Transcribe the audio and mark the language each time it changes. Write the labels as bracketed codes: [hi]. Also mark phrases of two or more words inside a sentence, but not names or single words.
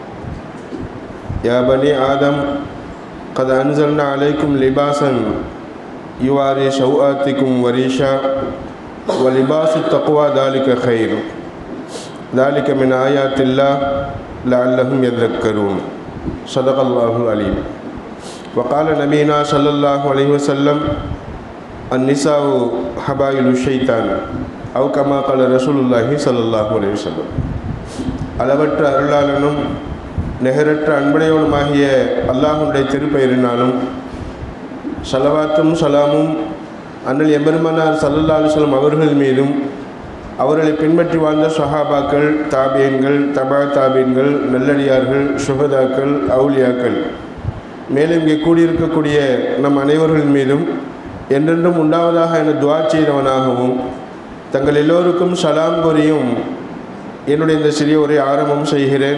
[ar] يا بني آدم قد أنزلنا عليكم لباسا يواري سوآتكم وريشا ولباس التقوى ذلك خير ذلك من آيات الله لعلهم يذكرون. صدق الله العليم. وقال نبينا صلى الله عليه وسلم النساء حبائل الشيطان أو كما قال رسول الله صلى الله عليه وسلم. [ta] அளவற்ற அருளாளனும் நிகரற்ற அன்புடையவனுமாகிய அல்லாஹ்வுடைய திருப்பெயரினாலும் ஸலவாத்தும் ஸலாமும் அண்ணல் எம்பெருமானார் ஸல்லல்லாஹு [ar] عليه وسلم [ta] அவர்கள் மீதும் அவர்களை பின்பற்றி வாழ்ந்த ஸஹாபாக்கள், தாபியீன்கள், தபா தாபியீன்கள், நல்லடியார்கள், ஷுஹதாக்கள், அவுலியாக்கள், மேலும் இங்கே கூடியிருக்கக்கூடிய நம் அனைவர்கள் மீதும் என்றென்றும் உண்டாவதாக என துஆ செய்தவனாகவும் தங்கள் எல்லோருக்கும் சலாம் கூறியும் என்னுடைய இந்த சிறிய உரை ஆரம்பம் செய்கிறேன்.